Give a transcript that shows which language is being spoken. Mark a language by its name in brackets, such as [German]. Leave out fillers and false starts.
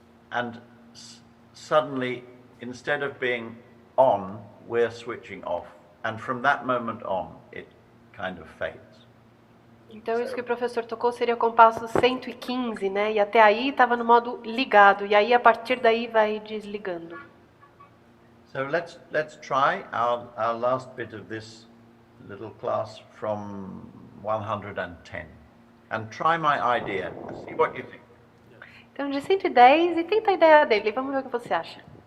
[English] And suddenly, instead of being on, we're switching off. And from that moment on, it kind of fades. [Portuguese] Então, isso que o professor tocou seria o compasso 115, né? E até aí estava no modo ligado. E aí, a partir daí, vai desligando. [English] So let's try our last bit of this little class from 110. And try my idea. See what you think. [Portuguese] Então, de 110, e tenta a ideia dele. Vamos ver o que você acha.